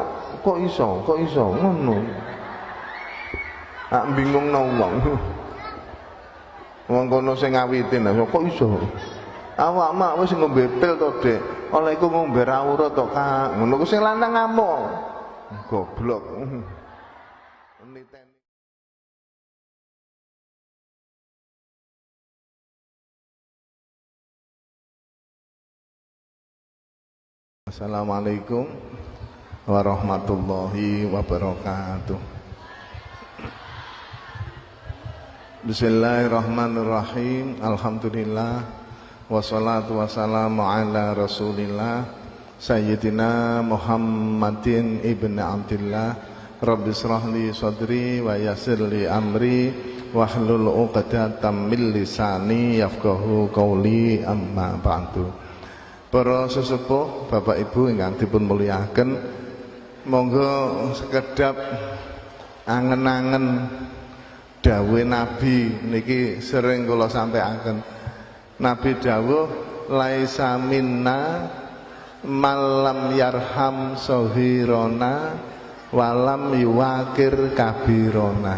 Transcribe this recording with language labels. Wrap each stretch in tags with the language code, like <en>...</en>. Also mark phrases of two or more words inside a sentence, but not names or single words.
<jv>Kok iso? Kok iso? Ngono. Ah bingungno wong. Wong kono sing ngawitin, kok iso? Awak mak wis ngombe pil to, Dik. Oleh iku ngombe ra urut to, Kak. Ngono ku sing lanang ngamuk. Goblok.</jv> <ar>السلام عليكم ورحمة الله وبركاته. بسم الله الرحمن الرحيم. الحمد لله والصلاة والسلام على رسول الله سيدنا محمد بن عبد الله. رب اشرح لي صدري ويسر لي أمري واحلل عقدة من لساني يفقهوا قولي، أما بعد.</ar> <jv>Para sesepuh, Bapak Ibu ingkang dipun mulyakaken, monggo sekedap angen-angen dawuh Nabi niki sering kula sampaikan. Nabi dawuh</jv> <ar>ليس منا من لم يرحم صغيرنا ولم يوقر كبيرنا.</ar>